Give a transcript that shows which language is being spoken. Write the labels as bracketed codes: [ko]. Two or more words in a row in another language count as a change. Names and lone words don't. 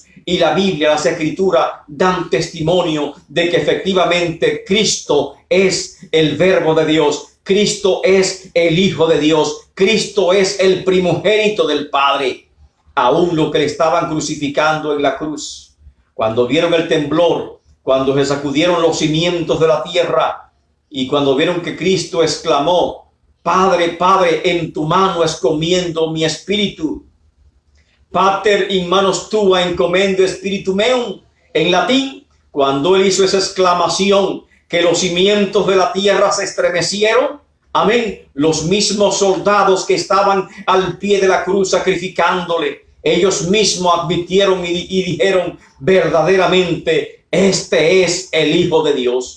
[es] Y la Biblia, las Escrituras dan testimonio de que efectivamente Cristo es el Verbo de Dios, Cristo es el Hijo de Dios, Cristo es el primogénito del Padre. Aún lo que le estaban crucificando en la cruz, cuando vieron el temblor, cuando se sacudieron los cimientos de la tierra y cuando vieron que Cristo exclamó: Padre, Padre, en tu mano encomiendo mi espíritu. [la] Pater in manos tua encomendo spiritum meum. [es] En latín, cuando él hizo esa exclamación, que los cimientos de la tierra se estremecieron. Amén. Los mismos soldados que estaban al pie de la cruz sacrificándole, ellos mismos advirtieron y dijeron: verdaderamente este es el Hijo de Dios.